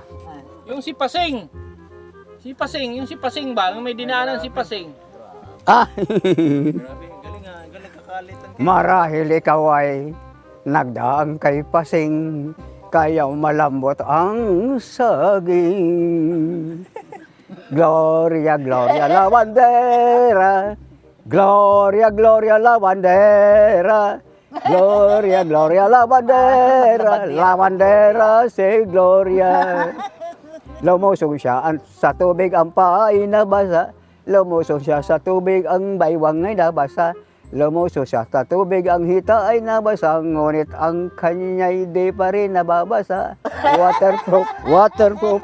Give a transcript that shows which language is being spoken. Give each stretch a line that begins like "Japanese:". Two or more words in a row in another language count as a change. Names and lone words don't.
Filipino: Yung si Pasing. Yung si Pasing ba? Yung may dinaanan si Pasing. Ah, Grabe, galing ah. Galing kakalitan. marahil ikaw ay nagdaang kay Pasing, kaya malambot ang saging.
Spanish: Gloria, Gloria, la bandera. Gloria, Gloria, la bandera. Gloria, Gloria, la bandera. La bandera, si Gloria.
Filipino: Lumusong siya sa tubig, ang paa ay nabasa. Lumusong siya sa tubig, ang baywang ay nabasa. Lumusong siya sa tubig, ang hita ay nabasa. Ngunit ang kanya'y di pa rin nababasa.
English: Waterproof, waterproof.